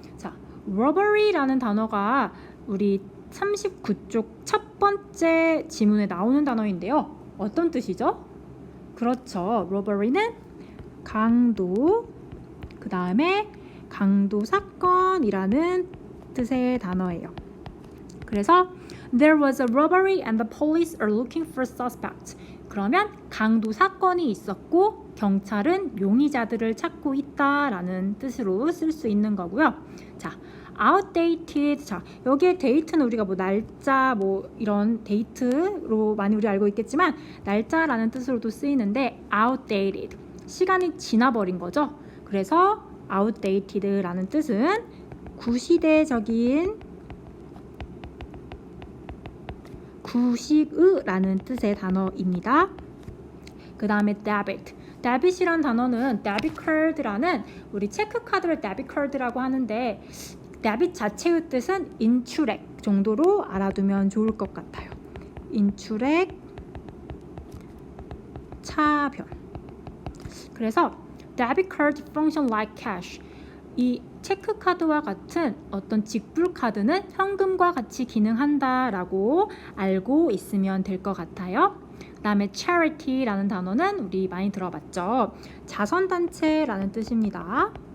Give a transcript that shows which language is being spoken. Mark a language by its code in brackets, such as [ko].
[ko] 자, robbery라는 단어가 우리 39쪽 첫 번째 지문에 나오는 단어인데요. 어떤 뜻이죠? 그렇죠. robbery는 강도, 그 다음에 강도 사건이라는 뜻의 단어예요. 그래서 [en] There was a robbery and the police are looking for suspects. [ko] 그러면 강도 사건이 있었고 경찰은 용의자들을 찾고 있다라는 뜻으로 쓸 수 있는 거고요. 자, outdated. 자, 여기에 date는 우리가 뭐 날짜 뭐 이런 date로 많이 우리 알고 있겠지만 날짜라는 뜻으로도 쓰이는데 outdated. 시간이 지나버린 거죠. 그래서 outdated라는 뜻은 구시대적인, 구식의라는 뜻의 단어입니다. 그 다음에 debit. debit이란 단어는 debit card라는 우리 체크카드를 debit card라고 하는데 debit 자체의 뜻은 인출액 정도로 알아두면 좋을 것 같아요. 인출액, 차변. 그래서 [en] debit card function like cash. [ko] 이 체크카드와 같은 어떤 직불카드는 현금과 같이 기능한다라고 알고 있으면 될 것 같아요. 그 다음에 charity라는 단어는 우리 많이 들어봤죠. 자선단체라는 뜻입니다.